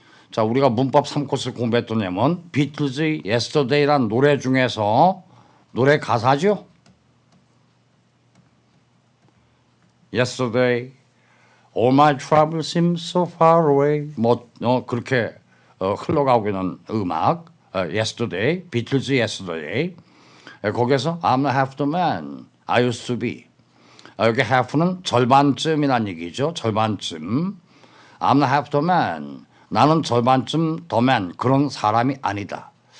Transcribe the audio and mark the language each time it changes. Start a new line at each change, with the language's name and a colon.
Korean: 자, 우리가 문법 3코스 공부했던 예문 비틀즈의 Yesterday란 노래 중에서 노래 가사죠.
English: Yesterday, all my troubles seem so far away.
Korean: 그렇게 흘러가고 있는 음악.
English: Yesterday, 비틀즈 Yesterday.
Korean: 거기에서
English: I'm not half the man I used to be.
Korean: 여기 half는 절반쯤이란 얘기죠. 절반쯤.
English: I'm not half the man.
Korean: 나는 절반쯤
English: the man,
Korean: 그런 사람이 아니다.